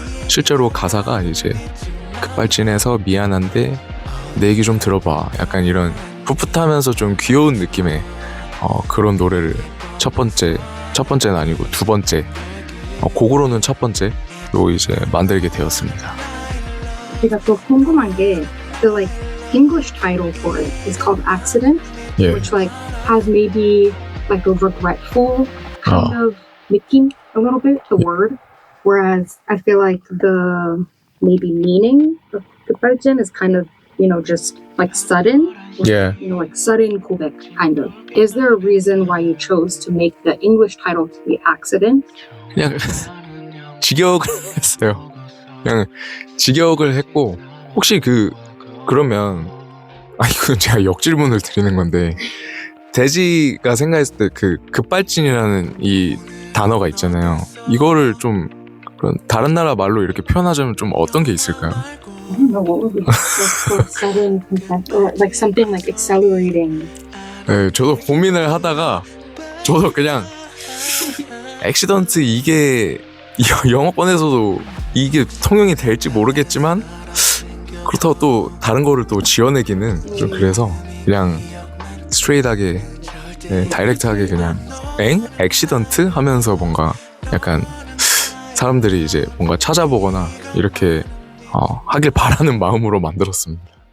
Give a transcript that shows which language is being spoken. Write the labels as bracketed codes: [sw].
[ko] 실제로 가사가 이제 급발진해서 미안한데 내 얘기 좀 들어봐 약간 이런 풋풋하면서 좀 귀여운 느낌의 그런 노래를 첫 번째는 아니고 두 번째 곡으로는 첫 번째로 이제 만들게 되었습니다. 제가 또 궁금한 게 [en] the like English title for it is called Accident, Yeah. which like has maybe like a regretful kind of 느낌 a little bit, the word. Whereas I feel like the maybe meaning of 급발진 is kind of, just like sudden. Yeah. Like sudden 고백, kind of. Is there a reason why you chose to make the English title to be Accident? [ko] 그냥 직역을 했어요. 그냥 직역을 했고 혹시 그러면 이건 제가 역질문을 드리는 건데 대지가 생각했을 때 그 급발진이라는 이 단어가 있잖아요. 이거를 좀 그런 다른 나라 말로 이렇게 표현하자면 좀 어떤 게 있을까요? [en] I don't know what would be like sudden consent or like something like accelerating. [ko] 네, 저도 고민을 하다가 저도 그냥 액시던트 이게 영어권에서도 이게 통용이 될지 모르겠지만 그렇다고 또 다른 거를 또 지어내기는 좀 그래서 그냥 스트레이트하게 다이렉트하게 그냥 액시던트 하면서 뭔가 약간 사람들이 이제 뭔가 찾아보거나 이렇게 하길 바라는 마음으로 만들었습니다.